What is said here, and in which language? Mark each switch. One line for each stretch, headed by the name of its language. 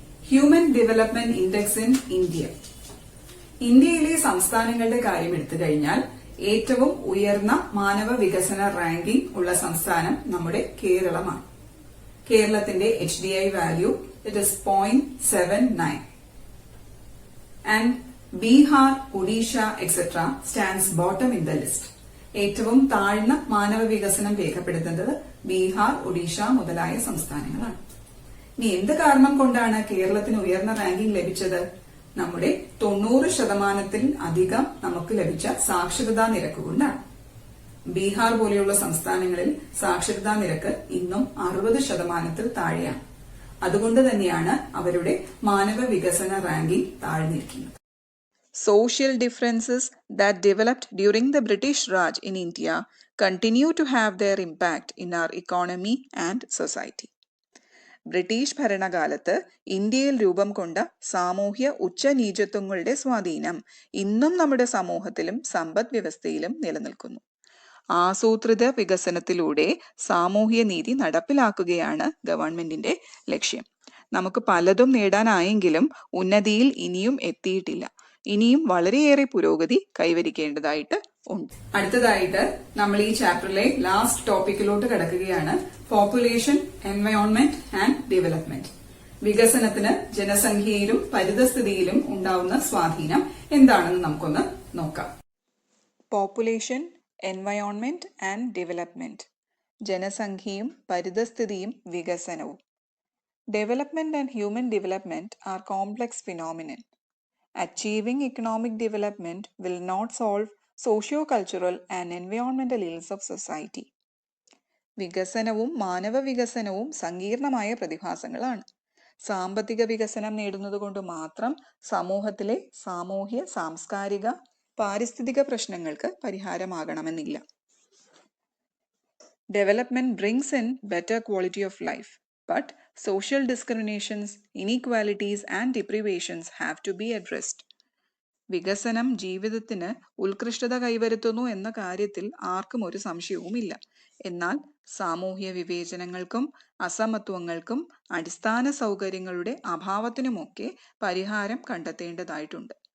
English: Human Development Index in India.
Malayalam: ഇന്ത്യയിലെ സംസ്ഥാനങ്ങളുടെ കാര്യം എടുത്തു കഴിഞ്ഞാൽ ഏറ്റവും ഉയർന്ന മാനവ വികസന റാങ്കിംഗ് ഉള്ള സംസ്ഥാനം നമ്മുടെ കേരളമാണ്.
English: കേരളത്തിന്റെ HDI value it is 0.79 and Bihar, Odisha etcetera stands bottom in the list.
Malayalam: ഏറ്റവും താഴ്ന്ന മാനവ വികസനം രേഖപ്പെടുത്തുന്നത് ബീഹാർ, ഒഡീഷ മുതലായ സംസ്ഥാനങ്ങളാണ്. ഇനി എന്ത് കാരണം കൊണ്ടാണ് കേരളത്തിന് ഉയർന്ന റാങ്കിംഗ് ലഭിച്ചത്? നമ്മുടെ 90%-ത്തിൽ അധികം നമുക്ക് ലഭിച്ച സാക്ഷരതാ നിരക്ക് കൊണ്ടാണ്. ബീഹാർ പോലെയുള്ള സംസ്ഥാനങ്ങളിൽ സാക്ഷരതാ നിരക്ക് ഇന്നും 60%-ത്തിൽ താഴെയാണ്. അതുകൊണ്ട് തന്നെയാണ് അവരുടെ മാനവ വികസന ranking താഴ്ന്നിരിക്കുന്നത്.
English: Social differences that developed during the British Raj in India continue to have their impact in our economy and society.
Malayalam: British ഭരണകാലത്ത് ഇന്ത്യയിൽ രൂപം കൊണ്ട സാമൂഹ്യ ഉച്ചനീചത്വങ്ങളുടെ സ്വാധീനം ഇന്നും നമ്മുടെ സമൂഹത്തിലും സമ്പദ് വ്യവസ്ഥയിലും നിലനിൽക്കുന്നു. ആസൂത്രിത വികസനത്തിലൂടെ സാമൂഹ്യ നീതി നടപ്പിലാക്കുകയാണ് ഗവൺമെന്റിന്റെ ലക്ഷ്യം. നമുക്ക് പലതും നേടാനായെങ്കിലും ഉന്നതിയിൽ ഇനിയും എത്തിയിട്ടില്ല. ഇനിയും വളരെയേറെ പുരോഗതി കൈവരിക്കേണ്ടതായിട്ട് ഉണ്ട്. അടുത്തതായിട്ട് നമ്മൾ ഈ ചാപ്റ്ററിലെ ലാസ്റ്റ് ടോപ്പിക്കിലോട്ട് കിടക്കുകയാണ്.
English: Population, environment and development.
Malayalam: വികസനത്തിന് ജനസംഖ്യയിലും പരിതസ്ഥിതിയിലും ഉണ്ടാവുന്ന സ്വാധീനം എന്താണെന്ന് നമുക്കൊന്ന് നോക്കാം.
English: Population, environment and development.
Malayalam: ജനസംഖ്യയും പരിതസ്ഥിതിയും വികസനവും.
English: Development and human development are complex phenomena. Achieving economic development will not solve socio-cultural and environmental ills of society.
Malayalam: വികസനവും മാനവ വികസനവും സങ്കീർണമായ പ്രതിഭാസങ്ങളാണ്. സാമ്പത്തിക വികസനം നേടുന്നത് കൊണ്ട് മാത്രം സമൂഹത്തിലെ സാമൂഹ്യ, സാംസ്കാരിക, പാരിസ്ഥിതിക പ്രശ്നങ്ങൾക്ക് പരിഹാരമാകണമെന്നില്ല.
English: Development brings in better quality of life. But social discriminations, inequalities and deprivations have to be addressed.
Malayalam: വികസനം ജീവിതത്തിന് ഉത്കൃഷ്ടത കൈവരുത്തുന്നു എന്ന കാര്യത്തിൽ ആർക്കും ഒരു സംശയവുമില്ല. എന്നാൽ സാമൂഹ്യ വിവേചനങ്ങൾക്കും അസമത്വങ്ങൾക്കും അടിസ്ഥാന സൗകര്യങ്ങളുടെ അഭാവത്തിനുമൊക്കെ പരിഹാരം കണ്ടെത്തേണ്ടതായിട്ടുണ്ട്.